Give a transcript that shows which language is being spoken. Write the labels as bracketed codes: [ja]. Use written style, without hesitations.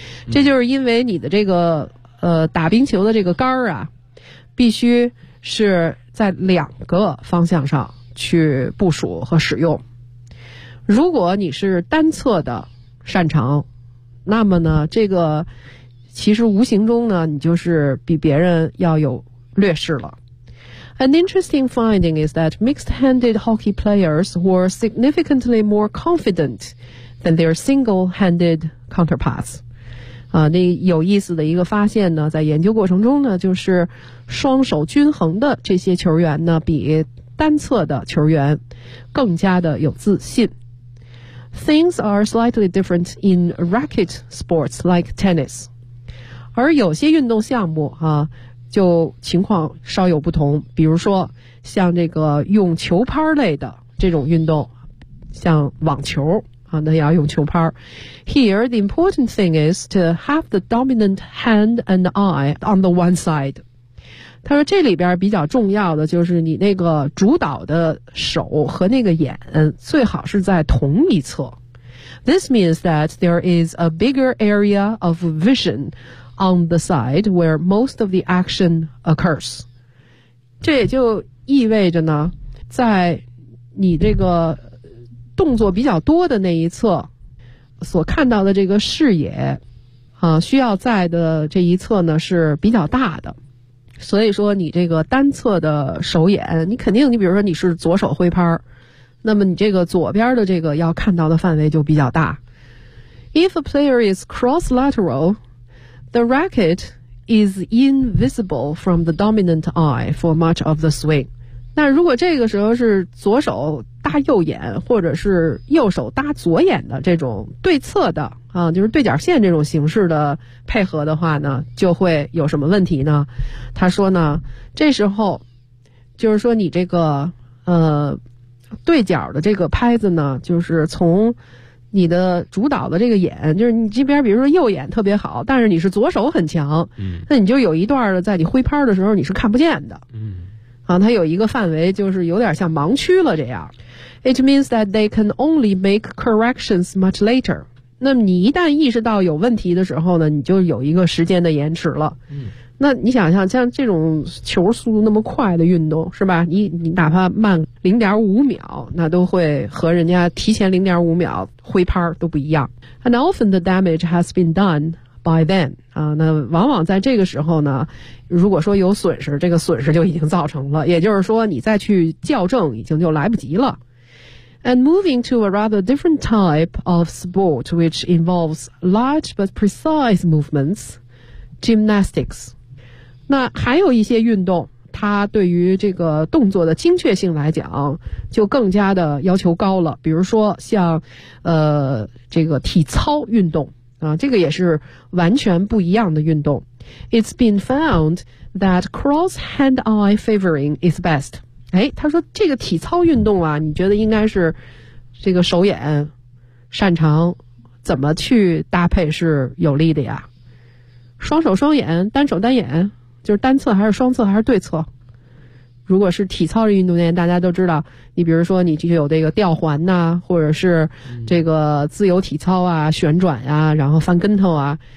[zh] 这就是因为你的这个打冰球的这个杆啊，必须是在两个方向上去部署和使用。如果你是单侧的擅长，那么呢，这个其实无形中呢，你就是比别人要有劣势了。 [en] An interesting finding is that mixed-handed hockey players were significantly more confident than their single-handed counterparts. [zh] 啊，那有意思的一个发现呢，在研究过程中呢，就是双手均衡的这些球员呢，比单侧的球员更加的有自信。 [en] Things are slightly different in racket sports like tennis. [zh] 而有些运动项目啊，就情况稍有不同，比如说像这个用球拍类的这种运动，像网球啊，那也要用球拍。 [en] Here, the important thing is to have the dominant hand and eye on the one side. [zh] 他说这里边比较重要的就是你那个主导的手和那个眼最好是在同一侧。 [en] This means that there is a bigger area of vision. On the side where most of the action occurs. [zh] 这也就意味着呢，在你这个动作比较多的那一侧，所看到的这个视野啊，需要在的这一侧呢是比较大的。所以说你这个单侧的手眼，你肯定你比如说你是左手挥拍，那么你这个左边的这个要看到的范围就比较大。 [en] If a player is cross-lateral,The racket is invisible from the dominant eye for much of the swing. [zh] 那如果这个时候是左手搭右眼，或者是右手搭左眼的这种对侧的啊，就是对角线这种形式的配合的话呢，就会有什么问题呢？他说呢，这时候就是说你这个对角的这个拍子呢，就是从你的主导的这个眼，就是你这边比如说右眼特别好，但是你是左手很强，那你就有一段的在你挥拍的时候你是看不见的，啊，它有一个范围就是有点像盲区了这样。 [en] It means that they can only make corrections much later. [zh] 那么你一旦意识到有问题的时候呢，你就有一个时间的延迟了。那你想想像这种球速度那么快的运动是吧，你哪怕慢 0.5 秒，那都会和人家提前 0.5 秒挥拍都不一样。 [en] And often the damage has been done by then. [zh] 啊，那往往在这个时候呢，如果说有损失，这个损失就已经造成了，也就是说你再去校正已经就来不及了。 [en] And moving to a rather different type of sport which involves large but precise movements, gymnastics. [zh] 那还有一些运动它对于这个动作的精确性来讲就更加的要求高了，比如说像这个体操运动这个也是完全不一样的运动。 [en] It's been found that cross-hand-eye favoring is best. [zh] 哎，他说这个体操运动啊，你觉得应该是这个手眼擅长怎么去搭配是有利的呀？双手双眼，单手单眼，就是单侧还是双侧还是对侧？如果是体操的运动员，大家都知道，你比如说你就有这个吊环呐、啊，或者是这个自由体操啊、旋转啊，然后翻跟头啊。